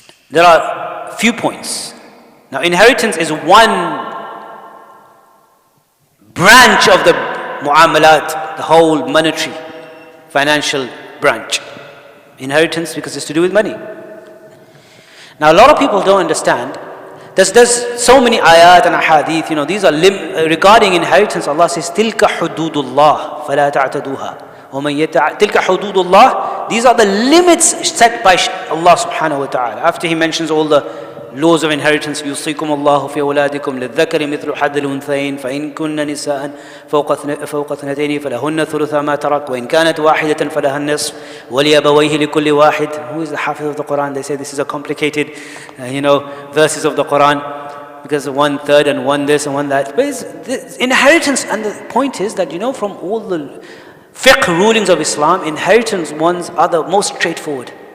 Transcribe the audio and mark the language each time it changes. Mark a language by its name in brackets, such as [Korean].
[English] There are a few points. Now, inheritance is one branch of the mu'amalat, the whole monetary, financial branch. Inheritance, because it's to do with money. Now, a lot of people don't understand. There's so many ayat and ahadith, these are regarding inheritance. Allah says, [Arabic] تِلْكَ حُدُودُ اللَّهِ فَلَا تَعْتَدُوهَا وَمَنْ تِلْكَ حُدُودُ اللَّهِ. [English] These are the limits set by Allah [Arabic] subhanahu wa ta'ala. [English] After He mentions all the laws of inheritance, [Arabic] يُوصِيكُمُ اللَّهُ فِي أَوْلَادِكُمْ لِلذَّكَرِ مِثْلُ حَظِّ الْأُنْثَيَيْنِ فَإِنْ كُنَّ نِسَاءً فَوْقَ اثْنَتَيْنِ فَلَهُنَّ ثُلُثَا مَا تَرَكَ وَإِنْ كَانَتْ وَاحِدَةً فَلَهَا النِّصْفُ وَلِأَبَوَيْهِ لِكُلِّ واحد. [English] Who is the Hafiz of the Quran? They say this is a complicated, verses of the Quran, because one third and one this and one that. But it's inheritance, and the point is that from all the fiqh rulings of Islam, inheritance ones are the most straightforward.